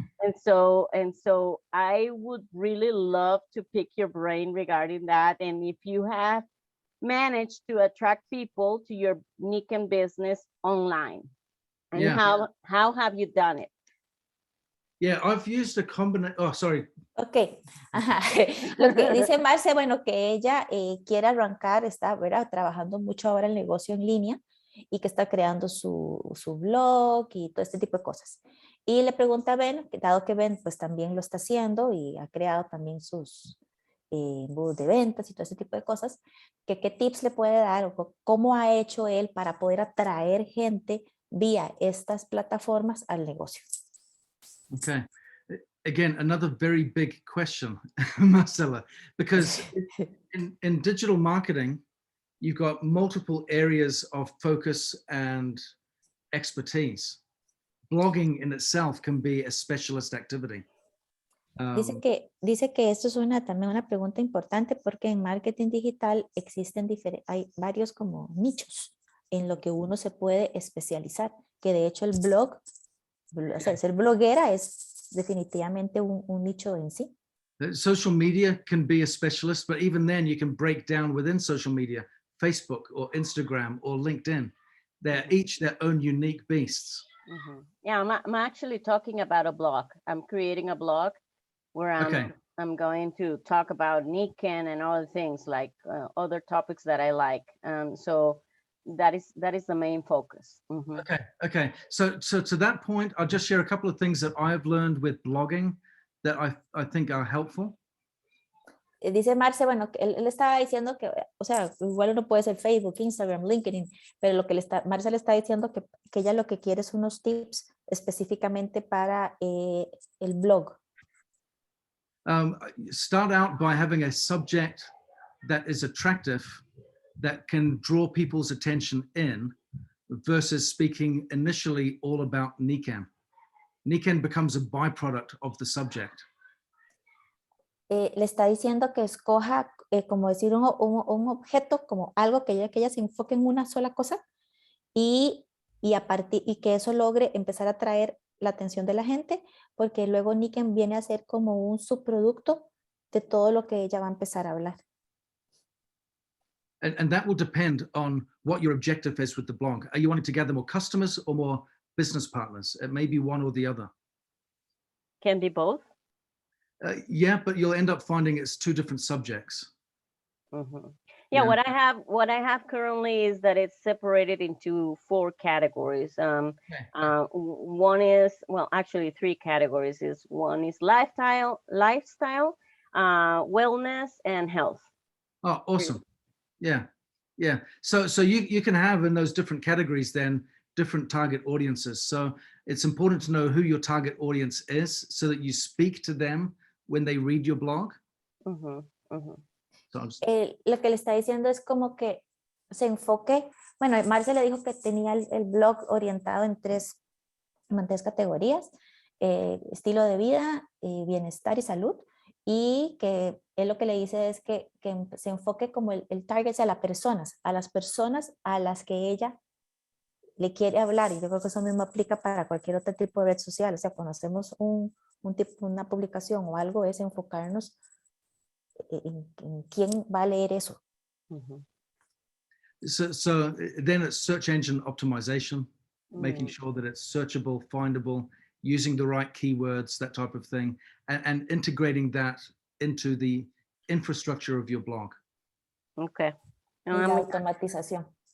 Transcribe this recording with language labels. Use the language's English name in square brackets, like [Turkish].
[English] And so I would really love to pick your brain regarding that. And if you have managed to attract people to your Nikken business online, and how have you done it? Yeah, I've used a combination. Oh, sorry. [Spanish] Ok, ajá. Lo que dice Marce, bueno, que ella quiere arrancar, está, ¿verdad? Trabajando mucho ahora el negocio en línea y que está creando su blog y todo este tipo de cosas. Y le pregunta a Ben, dado que Ben pues también lo está haciendo y ha creado también sus embudos de ventas y todo ese tipo de cosas, que qué tips le puede dar o cómo ha hecho él para poder atraer gente vía estas plataformas al negocio. [English] Okay. Again, another very big question, Marcela, because in digital marketing, you've got multiple areas of focus and expertise. Blogging in itself can be a specialist activity. [Spanish] Dice que esto es también una pregunta importante porque en marketing digital existen hay varios como nichos en lo que uno se puede especializar, que de hecho el blog, o sea, ser bloguera es definitivamente un nicho en sí. [English] Social media can be a specialist, but even then you can break down within social media, Facebook or Instagram or LinkedIn. They're each their own unique beasts. Yeah, I'm actually talking about a blog. I'm creating a blog where I'm going to talk about Nikken and other things like other topics that I like. So that is the main focus. Okay. So to that point, I'll just share a couple of things that I've learned with blogging that I think are helpful. [Spanish] Dice Marce, bueno, que él estaba diciendo que, o sea, igual uno puede ser Facebook, Instagram, LinkedIn, pero lo que Marce le está diciendo que ella lo que quiere es unos tips específicamente para el blog. [English] Start out by having a subject that is attractive, that can draw people's attention in, versus speaking initially all about Nikken. Nikken becomes a byproduct of the subject. [Spanish] Le está diciendo que escoja, como decir, un objeto, como algo que ella se enfoque en una sola cosa y que eso logre empezar a atraer la atención de la gente, porque luego Nikken viene a ser como un subproducto de todo lo que ella va a empezar a hablar. [English] And that will depend on what your objective is with the blog. Are you wanting to gather more customers or more business partners? It may be one or the other. Can be both. Yeah, but you'll end up finding it's two different subjects. Yeah, what I have currently is that it's separated into 4 categories. One is, well, actually 3 categories. One is lifestyle, wellness, and health. Oh, awesome. Yeah. So you can have in those different categories then different target audiences. So it's important to know who your target audience is so that you speak to them when they read your blog. [Spanish] Lo que le está diciendo es como que se enfoque, bueno, Marce le dijo que tenía el blog orientado en 3 categorías, estilo de vida, bienestar y salud, y que él lo que le dice es que se enfoque como el target a las personas a las que ella le quiere hablar, y yo creo que eso mismo aplica para cualquier otro tipo de red social. O sea, cuando hacemos una publicación o algo, es enfocarnos en quién va a leer eso. [English] So then it's search engine optimization, making sure that it's searchable, findable, using the right keywords, that type of thing, and integrating that into the infrastructure of your blog. [Spanish] Okay. La automatización.